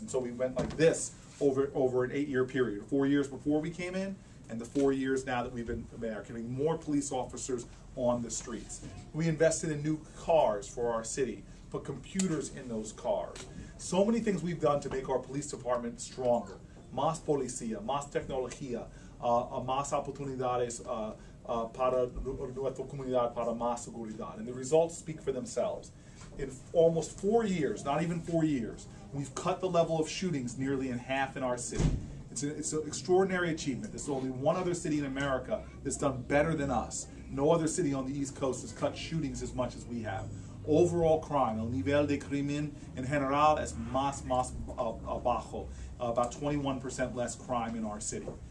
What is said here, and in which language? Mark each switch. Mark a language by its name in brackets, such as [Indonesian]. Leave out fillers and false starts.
[English] And so we went like this over an 8-year period. 4 years before we came in, and the 4 years now that we've been there, getting more police officers on the streets. We invested in new cars for our city, put computers in those cars. So many things we've done to make our police department stronger. [Spanish] Más policía, más tecnología, más oportunidades para nuestra comunidad, para más seguridad. [English] And the results speak for themselves. In almost 4 years, not even 4 years, we've cut the level of shootings nearly in half in our city. It's an extraordinary achievement. There's only one other city in America that's done better than us. No other city on the East Coast has cut shootings as much as we have. Overall crime, [Spanish] el nivel de crimen en general es más bajo, [English] about 21% less crime in our city.